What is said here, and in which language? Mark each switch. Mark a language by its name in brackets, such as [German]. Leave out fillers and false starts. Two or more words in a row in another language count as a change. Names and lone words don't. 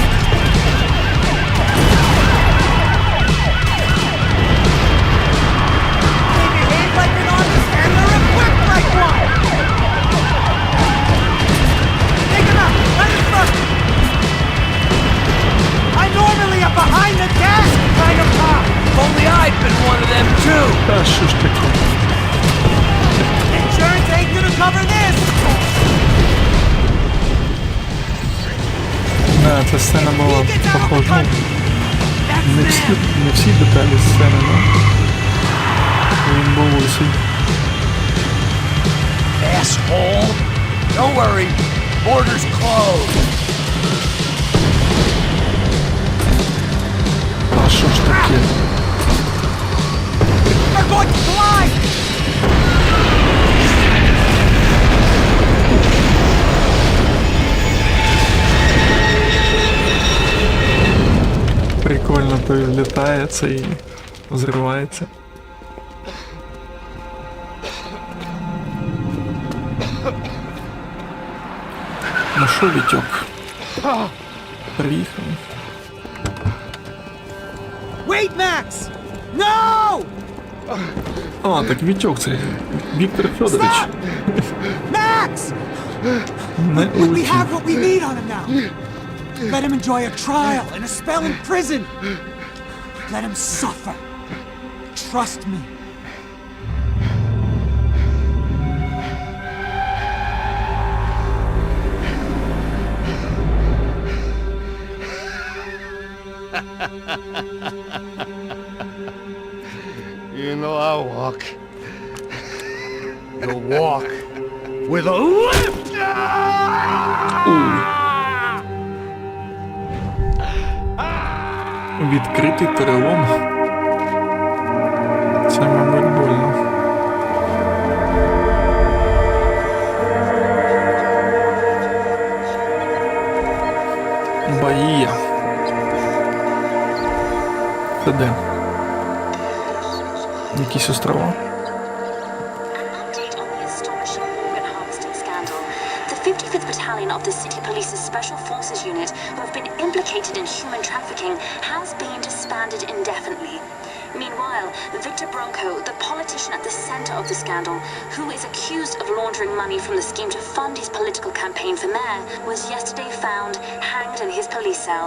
[English] They behave like an artist and they're equipped like one! Take him out! Let him first! I'm normally a behind the desk kind of cop! If only I'd been one of them too. [Ukrainian] Та що ж таке? [English] Insurance ain't gonna cover this! [Ukrainian] Да, ця сцена була похожа. Не всі деталі сцени, але він був лисий. [English] Asshole! Don't worry, border's closed. [Ukrainian] А що ж таке? [English] They're going to collide! [Ukrainian] Прикольно, то він літає, це і взривається. Ну що, Вітьок? Приїхали. [English] Wait, Max! No! [Ukrainian] А, так Вітьок, це Віктор Федорович. [English] Max! [Ukrainian] Не [English] We [Ukrainian] улетів. [English] have what we need on him now. Let him enjoy a trial and a spell in prison. Let him suffer. Trust me. You know I'll walk. You'll walk with a lift! [Ukrainian] Відкритий перелом. Це, мабуть, больно. Баїя. Це де? Якісь острова? [English] The 55th Battalion of the City Police's Special Forces Unit, who have been implicated in human trafficking, has been disbanded indefinitely. Meanwhile, Victor Bronco, the politician at the center of the scandal, who is accused of laundering money from the scheme to fund his political campaign for mayor, was yesterday found hanged in his police cell.